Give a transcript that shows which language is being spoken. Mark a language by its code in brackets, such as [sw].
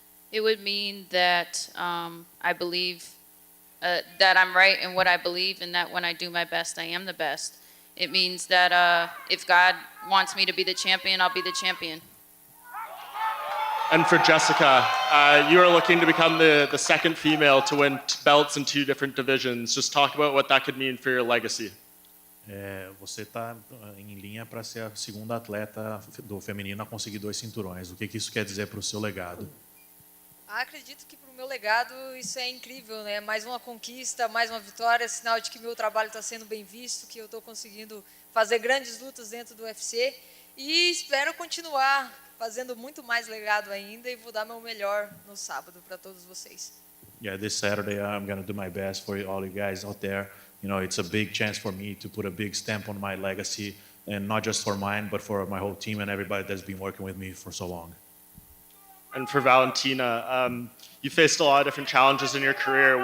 [en] It would mean that I believe that I'm right in what I believe, and that when I do my best, I am the best. It means that if God wants me to be the champion, I'll be the champion. And for Jéssica, you are looking to become the second female to win belts in 2 different divisions. Just talk about what that could mean for your legacy. [pt] Você está em linha para ser a segunda atleta do feminino a conseguir 2 cinturões. O que isso quer dizer para o seu legado? Acredito que para o meu legado isso é incrível, né? Mais uma conquista, mais uma vitória, sinal de que meu trabalho está sendo bem visto, que eu estou conseguindo fazer grandes lutas dentro do UFC e espero continuar fazendo muito mais legado ainda e vou dar meu melhor no sábado para todos vocês. [en] Yeah, this Saturday I'm going to do my best for all you guys out there. You know, it's a big chance for me to put a big stamp on my legacy, and not just for mine, but for my whole team and everybody that's been working with me for so long. And for Valentina, you faced a lot of different challenges in your career.